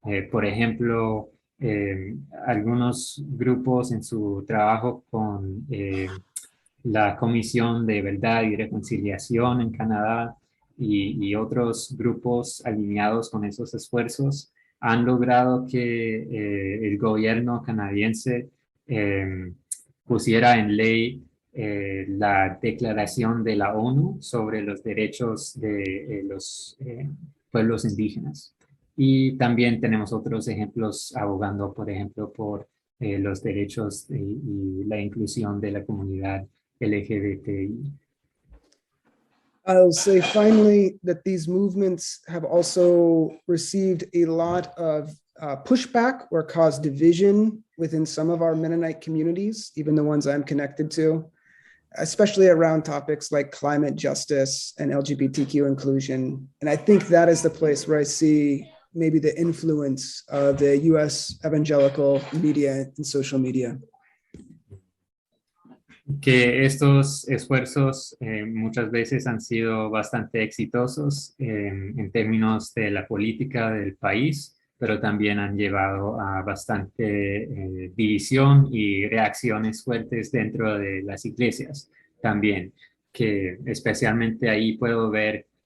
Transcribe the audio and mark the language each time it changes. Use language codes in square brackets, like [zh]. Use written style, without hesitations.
[es] Por ejemplo, algunos grupos en su trabajo con la Comisión de Verdad y Reconciliación en Canadá y otros grupos alineados con esos esfuerzos han logrado que el gobierno canadiense pusiera en ley la declaración de la ONU sobre los derechos de los pueblos indígenas. Y también tenemos otros ejemplos abogando, por ejemplo, por los derechos y la inclusión de la comunidad LGBTI. [en] I'll say finally that these movements have also received a lot of pushback or caused division within some of our Mennonite communities, even the ones I'm connected to, especially around topics like climate justice and LGBTQ inclusion. And I think that is the place where I see maybe the influence of the US evangelical media and social media. [es] Que estos esfuerzos muchas veces han sido bastante exitosos en términos de la política del país, pero también han llevado a bastante división y reacciones fuertes dentro de las iglesias también, que especialmente ahí puedo ver